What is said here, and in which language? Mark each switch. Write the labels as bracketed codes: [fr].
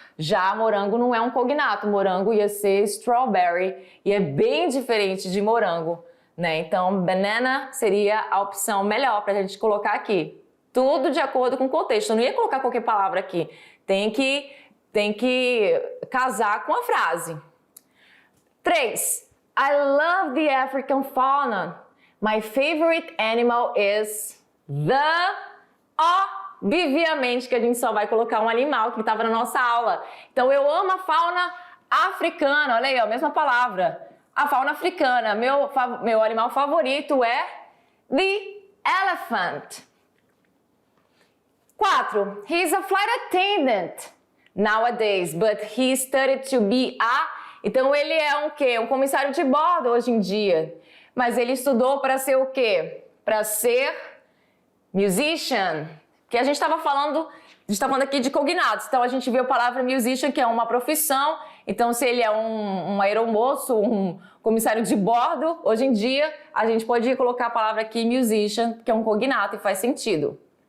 [pt] Já morango não é um cognato, morango ia ser strawberry e é bem diferente de morango. Né? Então, banana seria a opção melhor para a gente colocar aqui. Tudo de acordo com o contexto. Eu não ia colocar qualquer palavra aqui. Tem que casar com a frase. [en] 3. I love the African fauna. My favorite animal is the... [pt] Obviamente que a gente só vai colocar um animal que estava na nossa aula. Então, eu amo a fauna africana. Olha aí, a mesma palavra. A fauna africana, meu animal favorito é [en] the elephant. 4. He's a flight attendant nowadays, but he studied to be a... [pt] Então ele é um quê? Um comissário de bordo hoje em dia. Mas ele estudou para ser o quê? Para ser musician. Que a gente estava falando aqui de cognatos. Então a gente viu a palavra musician, que é uma profissão. Então, se ele é um aeromoço, um comissário de bordo, hoje em dia, a gente pode colocar a palavra aqui musician, que é um cognato e faz sentido.